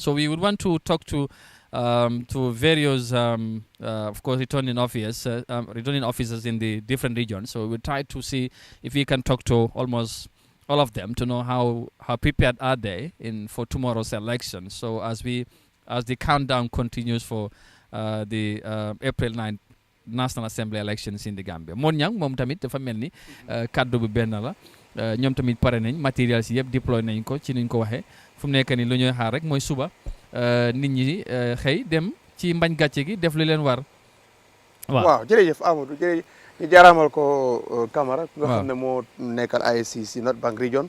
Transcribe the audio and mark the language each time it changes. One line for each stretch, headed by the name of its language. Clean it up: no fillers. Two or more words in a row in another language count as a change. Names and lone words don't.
English: So we would want to talk to various, of course, returning officers in the different regions. So we'll try to see if we can talk to almost all of them to know how prepared are they for tomorrow's election. So as the countdown continues for the April 9th National Assembly elections in the Gambia.
Wolof: Mon Niang moom tamit dafa mel ni kaddu bu benn la ñoom tamit pare nañ matériel si yëpp déployé nañ ko ci niñ ko waxee fu mu nekk ni lu ñuy xaar rek mooy suba nit ñi xëy dem ci mbañ gàcce gi def li leen war. waaw jërëjëf Amadou jërëjëf ñu jaaraamal ko Camara nga xam ne moo nekkal IEC si North Bank Region.